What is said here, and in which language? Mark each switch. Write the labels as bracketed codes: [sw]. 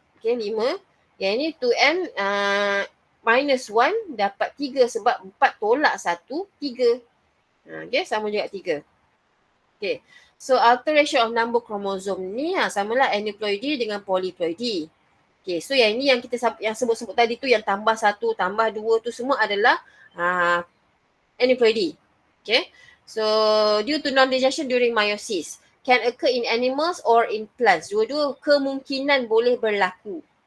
[ms] Okay, 5. Yang ni 2n minus 1 dapat 3 sebab 4 tolak 1, 3. Okay, sama juga 3. Okay, so alteration of number chromosome ni samalah aneuploidy dengan polyploidy. Okay, so yang ni yang kita yang sebut-sebut tadi tu, yang tambah 1, tambah 2 tu semua adalah aneuploidy. [en] Okay, so due to non-digestion during meiosis can occur in animals or in plants. [ms] Dua-dua kemungkinan boleh berlaku.